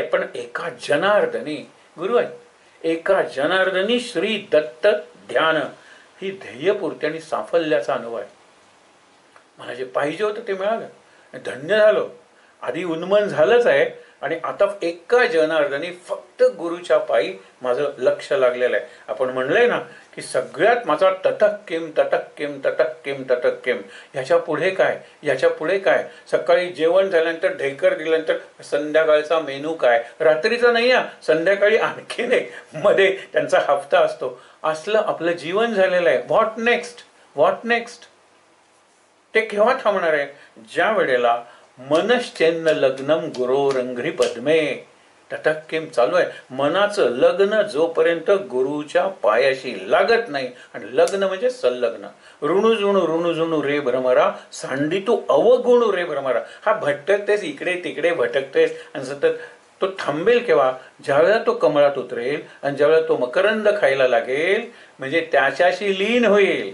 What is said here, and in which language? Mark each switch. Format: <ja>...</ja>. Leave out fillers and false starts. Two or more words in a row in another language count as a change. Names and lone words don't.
<mr>पण एका जनार्दनी गुरु आहे. एका जनार्दनी श्री दत्त ध्यान, ही ध्येयपूर्ती आणि साफल्याचा अनुभव आहे. मला जे पाहिजे होतं ते मिळालं, धन्य झालो. आधी उन्मन झालंच आहे, आणि आता एका जनार्दनी फक्त गुरुच्या पायी माझं लक्ष लागलेलं आहे. आपण म्हणलंय ना की सगळ्यात माझा</mr> <sa>तटक किम तटक किम तटक किम तटक किम.</sa> <mr>ह्याच्या पुढे काय, याच्या पुढे काय? सकाळी जेवण झाल्यानंतर ढेकर दिल्यानंतर संध्याकाळचा मेनू काय? रात्रीचा नाही, संध्याकाळी आणखीन एक मध्ये त्यांचा हफ्ता असतो. असलं आपलं जीवन झालेलं आहे.</mr> <en>what next, what next?</en> <mr>ते केव्हा थांबणार आहे? ज्या वेळेला</mr> <sa>मनश्चेन्न लग्नम गुरोरंघ्री पद्मे तथा किम</sa> <mr>चालू आहे. मनाचं लग्न जोपर्यंत गुरुच्या पायाशी लागत नाही, आणि लग्न म्हणजे संलग्न. ऋणुजुणू रे भ्रमरा सांडी तू अवगुणू रे भ्रमरा. हा भटकतेस इकडे तिकडे भटकतेस आणि सतत. तो थांबेल केव्हा? ज्यावेळेला तो कमळात उतरेल आणि ज्यावेळेला तो मकरंद खायला लागेल, म्हणजे त्याच्याशी लीन होईल.</mr>